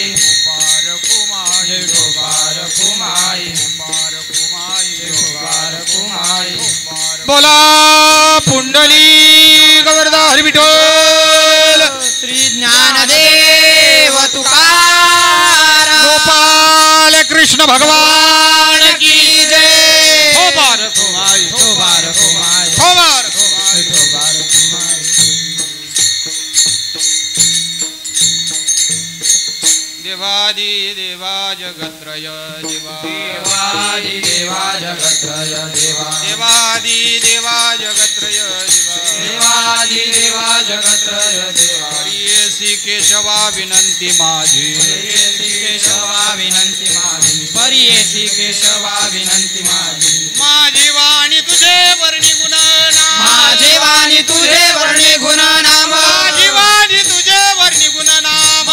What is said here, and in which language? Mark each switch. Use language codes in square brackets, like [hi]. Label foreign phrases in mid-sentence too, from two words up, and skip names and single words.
[mr] जय विठोबा रखमाई. बोला पुंडली गवर्धा हरी विठोल. श्री ज्ञानदेव तुकाराम. [hi] गोपाल कृष्ण भगवान की जय. [mr] हो बारकुमाई. हो बारकुमाई. हो बारकुमाई. हो बारकुमाई. देवादी देवा जगत्रय देवा. देवादी देवा जगत्रय देवा. देवादी देवा जगत्रय देवा. देवादी देवा जगत्रय देवा. परियेसी केशवा विनंती माझी. परियेसी केशवा विनंती माझी. परियेसी केशवा विनंती माझी. माझी वाणी तुझे वर्णी गुण नाम. माझी वाणी तुझे वर्णी गुण नाम. माझी वाणी तुझे वर्णी गुण नाम.